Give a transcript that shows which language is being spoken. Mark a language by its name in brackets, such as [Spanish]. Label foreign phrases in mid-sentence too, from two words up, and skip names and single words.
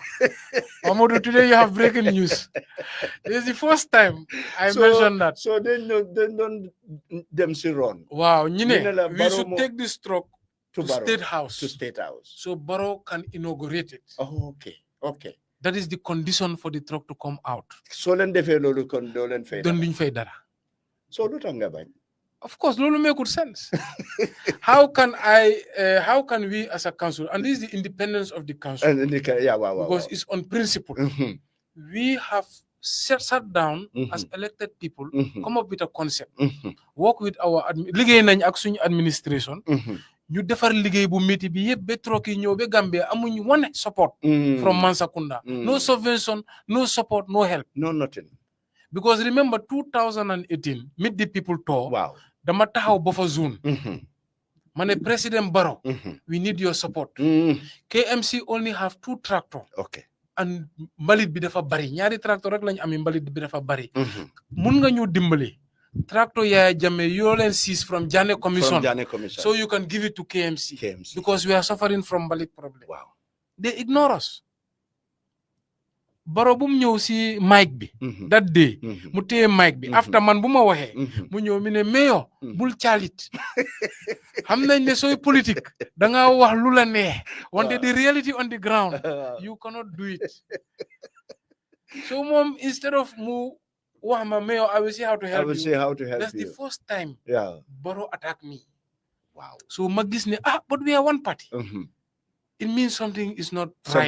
[English] Pamodu, today you have breaking news. This is the first time I mentioned that. So they don't them see run. Wow, we should take this truck to State House. To State House. So Barrow can inaugurate it. Oh, okay. That is the condition for the truck to come out. So then they fail [Wolof] lolu kon do len fay. Don't fay dara. So lu tax nga bañ? [English] Of course, lolu make good sense. How can we as a council, and this is the independence of the council. Because it's on principle. We have sat down as elected people, come up with a concept, work with our [Wolof] liggéey nañ ak suñu [English] administration. [Wolof] You defar liggéey bu métti bi yëpp ba truck yi ñëw ba Gambia amuñ [English] one support from Mansakunda. No subvention, no support, no help. No nothing. Because remember 2018, Meet the People tour. Wow. [Wolof] Dama taxaw buffer zone. [English] Mane President Barrow, we need your support. KMC only have 2 tractors. Okay. [Wolof] And Mbalit bi dafa bari. Ñaari tractor rek lañ am Mbalit bi dafa bari. Mun nga ñu dimbali. Tractor Yaya Jammeh, [English] you all seize from Jane Commission. So you can give it to KMC. Because we are suffering from Mbalit problem. Wow. They ignore us. [Wolof] Barrow bu mu ñëw si mic bi. [English] That day. [Wolof] Mu téye mic bi. After man bu ma waxee. Mu ñëw mi ne mayor bul caalit. Xam nañ ne sooy politique. Da nga wax lu la neex. Wante [English] the reality on the ground. You cannot do it. So mom, instead of mu mayor, I will see how to help you. That's the first time Barrow attacked me. Wow. So Magis ne, but we are one party. It means something is not right.